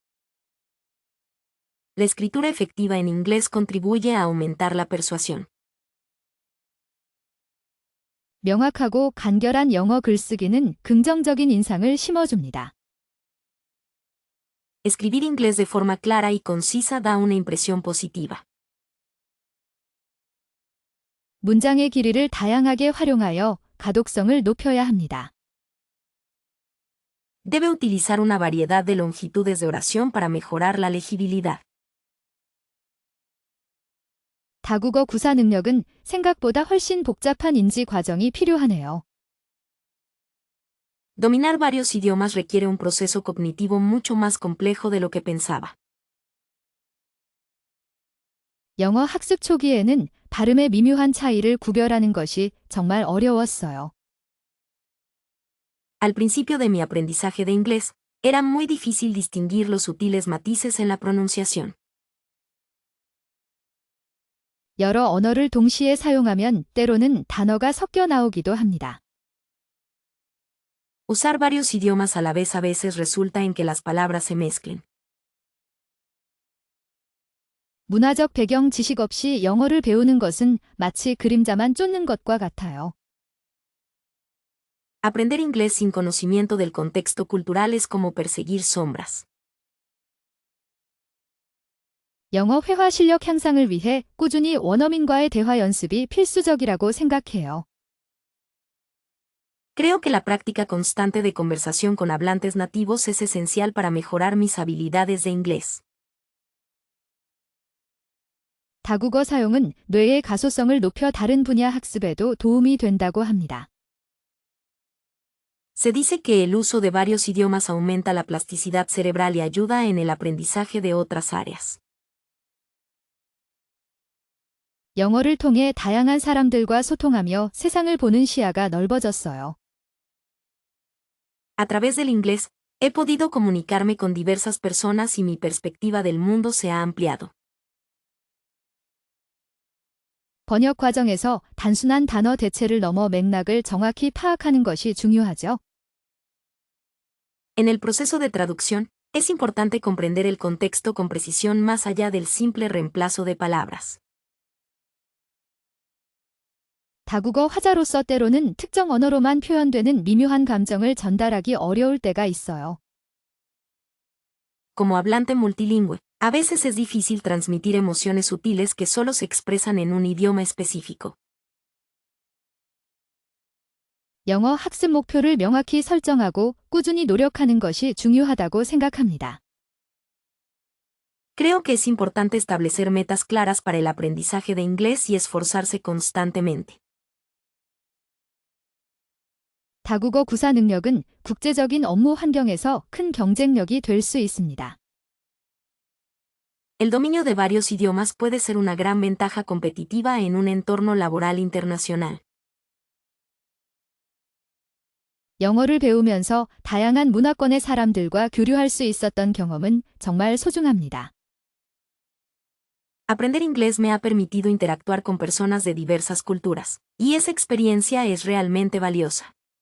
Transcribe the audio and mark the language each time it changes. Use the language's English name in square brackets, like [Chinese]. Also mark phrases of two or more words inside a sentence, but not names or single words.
[Spanish] La escritura efectiva en inglés contribuye a aumentar la persuasión. [Korean] 명확하고 간결한 영어 글쓰기는 긍정적인 인상을 심어줍니다. [Spanish] Escribir inglés de forma clara y concisa da una impresión positiva. [Korean] 문장의 길이를 다양하게 활용하여 가독성을 높여야 합니다. [Spanish] Debe utilizar una variedad de longitudes de oración para mejorar la legibilidad. [Korean] 다국어 구사 능력은 생각보다 훨씬 복잡한 인지 과정이 필요하네요. [Spanish] Dominar varios idiomas requiere un proceso cognitivo mucho más complejo de lo que pensaba. [Korean] 영어 학습 초기에는 발음의 미묘한 차이를 구별하는 것이 정말 어려웠어요. [Spanish] Al principio de mi aprendizaje de inglés, era muy difícil distinguir los sutiles matices en la pronunciación. [Korean] 여러 언어를 동시에 사용하면 때로는 단어가 섞여 나오기도 합니다. [Spanish] Usar varios idiomas a la vez a veces resulta en que las palabras se mezclen. [Korean] 문화적 배경 지식 없이 영어를 배우는 것은 마치 그림자만 쫓는 것과 같아요. [Spanish] Aprender inglés sin conocimiento del contexto cultural es como perseguir sombras. [Korean] 영어 회화 실력 향상을 위해 꾸준히 원어민과의 대화 연습이 필수적이라고 생각해요. [Spanish] Creo que la práctica constante de conversación con hablantes nativos es esencial para mejorar mis habilidades de inglés. [Korean] 다국어 사용은 뇌의 가소성을 높여 다른 분야 학습에도 도움이 된다고 합니다. [Spanish] Se dice que el uso de varios idiomas aumenta la plasticidad cerebral y ayuda en el aprendizaje de otras áreas. [Korean] 영어를 통해 다양한 사람들과 소통하며 세상을 보는 시야가 넓어졌어요. [Spanish] A través del inglés, he podido comunicarme con diversas personas y mi perspectiva del mundo se ha ampliado. [Korean] 번역 과정에서 단순한 단어 대체를 넘어 맥락을 정확히 파악하는 것이 중요하죠. [Spanish] En el proceso de traducción, es importante comprender el contexto con precisión más allá del simple reemplazo de palabras. [Korean] 다국어 화자로서 때로는 특정 언어로만 표현되는 미묘한 감정을 전달하기 어려울 때가 있어요. [Spanish] Como hablante multilingüe, a veces es difícil transmitir emociones sutiles que solo se expresan en un idioma específico. [Korean] 영어 학습 목표를 명확히 설정하고 꾸준히 노력하는 것이 중요하다고 생각합니다. [Spanish] Creo que es importante establecer metas claras para el aprendizaje de inglés y esforzarse constantemente. [Korean] 다국어 구사 능력은 국제적인 업무 환경에서 큰 경쟁력이 될 수 있습니다. [Spanish] El dominio de varios idiomas puede ser una gran ventaja competitiva en un entorno laboral internacional. [Korean] 영어를 배우면서 다양한 문화권의 사람들과 교류할 수 있었던 경험은 정말 소중합니다. [Spanish] Aprender inglés me ha permitido interactuar con personas de diversas culturas, y esa experiencia es realmente valiosa.